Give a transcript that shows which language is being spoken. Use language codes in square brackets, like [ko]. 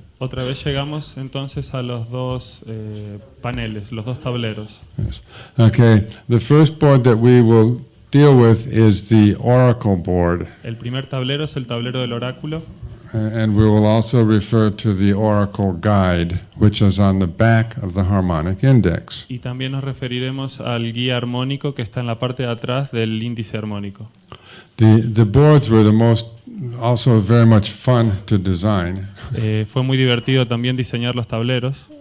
[es] Otra vez llegamos entonces a los dos paneles, los dos tableros. [en] Yes. Okay, the first board that we will deal with is the oracle board, [es] El primer tablero es el tablero del oráculo [en] and we will also refer to the oracle guide, which is on the back of the harmonic index. [es] y también nos referiremos al guía armónico que está en la parte de atrás del índice armónico. [en] The boards were also very much fun to design [es] Fue muy divertido también diseñar los tableros